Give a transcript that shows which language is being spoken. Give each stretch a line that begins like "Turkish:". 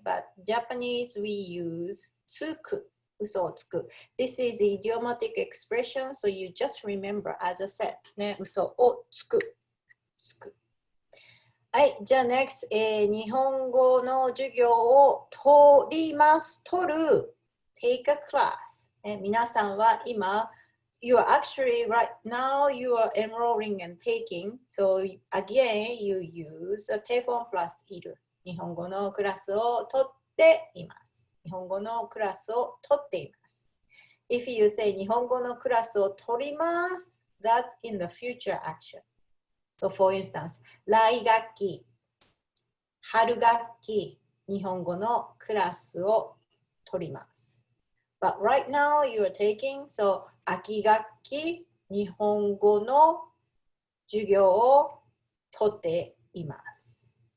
English: But Japanese, we use つく。
Japanese: 嘘をつく。
English: This is idiomatic expression, so you just remember as I said.
Japanese: ね、嘘をつく。はい、じゃあ
English: next、
Japanese: 日本語の授業を取ります。取る。
English: take a class、
Japanese: 皆さんは今、
English: you are actually right now, you are enrolling and taking. So again, you use a telephone plus いる。
Japanese: 日本語のクラスを取っています。日本語のクラスを取っています。
English: If you say
Japanese: 日本語のクラスを取ります、
English: that's in the future action. So for instance,
Japanese: 来学期、春学期、日本語のクラスを取ります。
English: But right now you are taking, so
Japanese: 秋学期、日本語の授業を取っています。